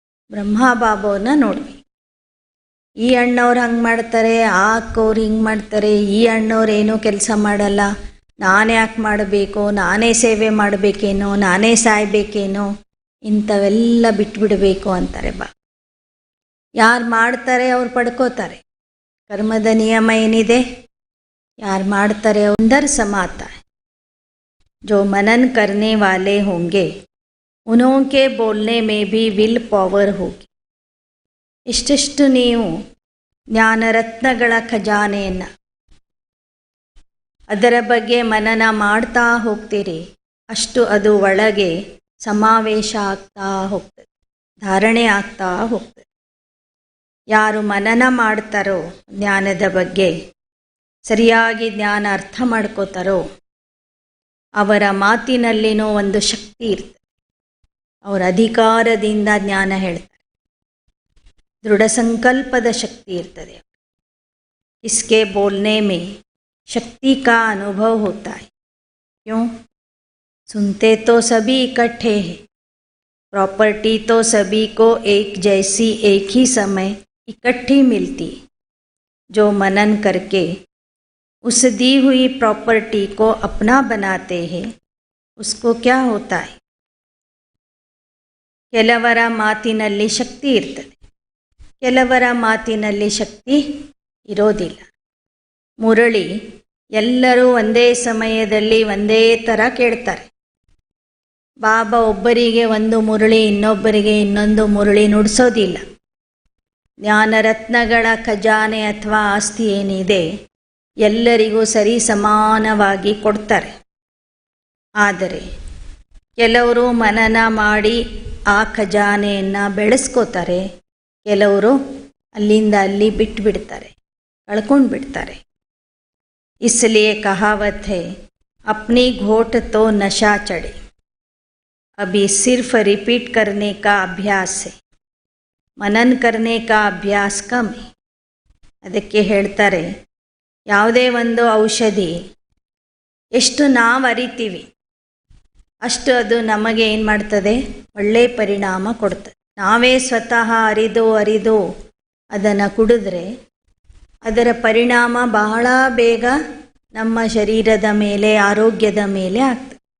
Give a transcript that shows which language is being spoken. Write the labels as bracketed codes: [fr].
[kn] ಬ್ರಹ್ಮ ಬಾಬವ್ರನ್ನ ನೋಡಬೇಕು. ಈ ಅಣ್ಣವ್ರು ಹಂಗೆ ಮಾಡ್ತಾರೆ, ಆ ಅಕ್ಕವ್ರು ಹಿಂಗೆ ಮಾಡ್ತಾರೆ, ಈ ಅಣ್ಣವ್ರು ಏನೂ ಕೆಲಸ ಮಾಡಲ್ಲ, ನಾನೇ ಯಾಕೆ ಮಾಡಬೇಕು, ನಾನೇ ಸೇವೆ ಮಾಡಬೇಕೇನೋ, ನಾನೇ ಸಾಯ್ಬೇಕೇನೋ, ಇಂಥವೆಲ್ಲ ಬಿಟ್ಬಿಡಬೇಕು ಅಂತಾರೆ ಯಾರು ಮಾಡ್ತಾರೆ ಅವ್ರು ಪಡ್ಕೋತಾರೆ. ಕರ್ಮದ ನಿಯಮ ಏನಿದೆ, ಯಾರು ಮಾಡ್ತಾರೆ [hi] अंदर समाता है. जो मनन करने वाले होंगे उनके बोलने में भी विल पावर होगी. [kn] ಇಷ್ಟಿಷ್ಟು ನೀವು ಜ್ಞಾನರತ್ನಗಳ ಖಜಾನೆಯನ್ನು ಅದರ ಬಗ್ಗೆ ಮನನ ಮಾಡ್ತಾ ಹೋಗ್ತೀರಿ, ಅಷ್ಟು ಅದು ಒಳಗೆ ಸಮಾವೇಶ ಆಗ್ತಾ ಹೋಗ್ತದೆ, ಧಾರಣೆ ಆಗ್ತಾ ಹೋಗ್ತದೆ. ಯಾರು ಮನನ ಮಾಡ್ತಾರೋ ಜ್ಞಾನದ ಬಗ್ಗೆ, ಸರಿಯಾಗಿ ಜ್ಞಾನ ಅರ್ಥ ಮಾಡ್ಕೋತಾರೋ, ಅವರ ಮಾತಿನಲ್ಲಿನೂ ಒಂದು ಶಕ್ತಿ ಇರ್ತದೆ. ಅವರ ಅಧಿಕಾರದಿಂದ ಜ್ಞಾನ ಹೇಳ್ತಾರೆ, ದೃಢ ಸಂಕಲ್ಪದ ಶಕ್ತಿ ಇರ್ತದೆ. [hi] इसके बोलने में शक्ति का अनुभव होता है. क्यों? सुनते तो सभी इकट्ठे हैं, प्रॉपर्टी तो सभी को एक जैसी एक ही समय इकट्ठी मिलती. जो मनन करके उस दी हुई प्रॉपर्टी को अपना बनाते हैं, उसको क्या होता है? [kn] ಕೆಲವರ ಮಾತಿನಲ್ಲಿ ಶಕ್ತಿ ಇರ್ತದೆ, ಕೆಲವರ ಮಾತಿನಲ್ಲಿ ಶಕ್ತಿ ಇರೋದಿಲ್ಲ. ಮುರಳಿ ಎಲ್ಲರೂ ಒಂದೇ ಸಮಯದಲ್ಲಿ ಒಂದೇ ಥರ ಕೇಳ್ತಾರೆ. ಬಾಬಾ ಒಬ್ಬರಿಗೆ ಒಂದು ಮುರಳಿ, ಇನ್ನೊಬ್ಬರಿಗೆ ಇನ್ನೊಂದು ಮುರಳಿ ನುಡಿಸೋದಿಲ್ಲ. ಜ್ಞಾನರತ್ನಗಳ ಖಜಾನೆ ಅಥವಾ ಆಸ್ತಿ ಏನಿದೆ ಎಲ್ಲರಿಗೂ ಸರಿ ಸಮಾನವಾಗಿ ಕೊಡ್ತಾರೆ. ಆದರೆ ಕೆಲವರು ಮನನ ಮಾಡಿ ಆ ಖಜಾನೆಯನ್ನು ಬೆಳೆಸ್ಕೋತಾರೆ, ಕೆಲವರು ಅಲ್ಲಿಂದ ಅಲ್ಲಿ ಬಿಟ್ಬಿಡ್ತಾರೆ, ಕಳ್ಕೊಂಡು ಬಿಡ್ತಾರೆ. [hi] इसलिए कहावत है, अपनी घोट तो नशा चढ़े, अभी सिर्फ रिपीट करने का अभ्यास है, मनन करने का अभ्यास कम है. [kn] ಅದಕ್ಕೆ ಹೇಳ್ತಾರೆ, ಯಾವುದೇ ಒಂದು ಔಷಧಿ ಎಷ್ಟು ನಾವು ಅರಿತೀವಿ ಅಷ್ಟು ಅದು ನಮಗೆ ಏನು ಮಾಡ್ತದೆ, ಒಳ್ಳೆಯ ಪರಿಣಾಮ ಕೊಡ್ತದೆ. ನಾವೇ ಸ್ವತಃ ಅರಿದು ಅದನ್ನು ಕುಡಿದ್ರೆ ಅದರ ಪರಿಣಾಮ ಬಹಳ ಬೇಗ ನಮ್ಮ ಶರೀರದ ಮೇಲೆ, ಆರೋಗ್ಯದ ಮೇಲೆ ಆಗ್ತದೆ.